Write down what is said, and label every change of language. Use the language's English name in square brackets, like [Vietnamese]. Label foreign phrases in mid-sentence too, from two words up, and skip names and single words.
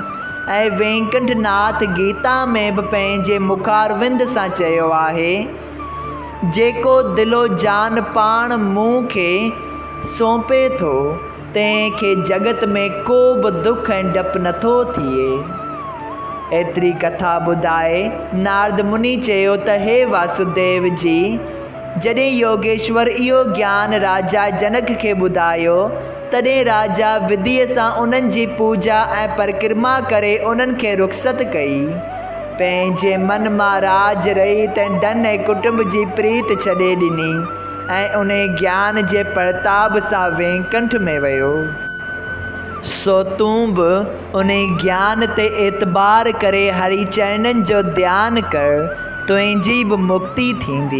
[Sindhi] ऐं वेंकट नाथ गीता में बि पंहिंजे मुखारविंद सां चयो आहे, जेको दिलो जान पाण मूं खे सौंपे थो तंहिंखे जगत में को बि दुख ऐं डपु नथो थिए। एतिरी कथा ॿुधाए नारद मुनि चयो त हे वासुदेव जी, जॾहिं योगेश्वर इहो ज्ञान राजा जनक खे ॿुधायो तॾहिं राजा विधीअ सां उन्हनि जी पूजा ऐं परिक्रमा करे उन्हनि खे रुख़सत कई। पंहिंजे मन मां राज रहित ऐं धन ऐं कुटुंब जी प्रीत छॾे ॾिनी ऐं उन ज्ञान जे प्रताप सां वेंकट में वियो। सो तूं बि उन ज्ञान ते एतबार करे हरि चरणनि जो ध्यानु कर, तुंहिंजी बि मुक्ति थींदी।